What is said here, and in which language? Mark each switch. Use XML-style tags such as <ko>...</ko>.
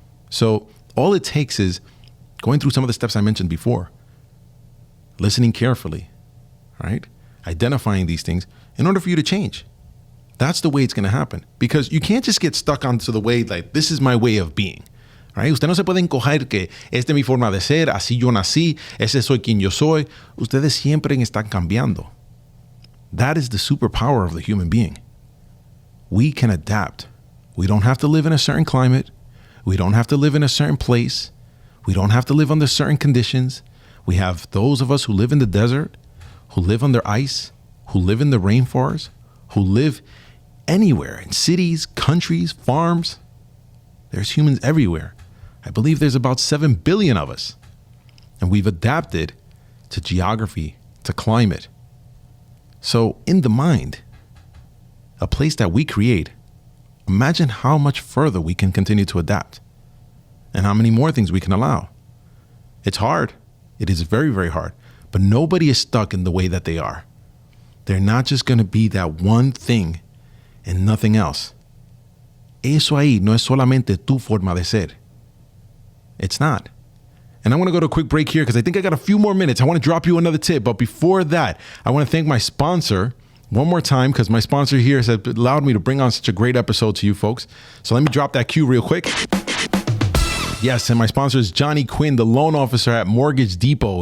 <en>So all it takes is going through some of the steps I mentioned before, listening carefully, right? Identifying these things in order for you to change. That's the way it's going to happen, because you can't just get stuck onto the way like, this is my way of being, right?</en> <es>Usted no se puede encoger que esta es mi forma de ser, así yo nací, ese soy quien yo soy. Ustedes siempre están cambiando.</es> <en>That is the superpower of the human being. We can adapt. We don't have to live in a certain climate. We don't have to live in a certain place. We don't have to live under certain conditions. We have those of us who live in the desert, who live under ice, who live in the rainforest, who live anywhere in cities, countries, farms. There's humans everywhere. I believe there's about 7 billion of us. And we've adapted to geography, to climate. So in the mind, a place that we create, imagine how much further we can continue to adapt and how many more things we can allow. It's hard. It is very, very hard. But nobody is stuck in the way that they are. They're not just going to be that one thing and nothing else.</en> <es>Eso ahí no es solamente tu forma de ser.</es> <en>It's not. And I want to go to a quick break here because I think I got a few more minutes. I want to drop you another tip. But before that, I want to thank my sponsor one more time because my sponsor here has allowed me to bring on such a great episode to you folks. So let me drop that cue real quick. Yes, and my sponsor is Johnny Quinn, the loan officer at Mortgage Depot.</en>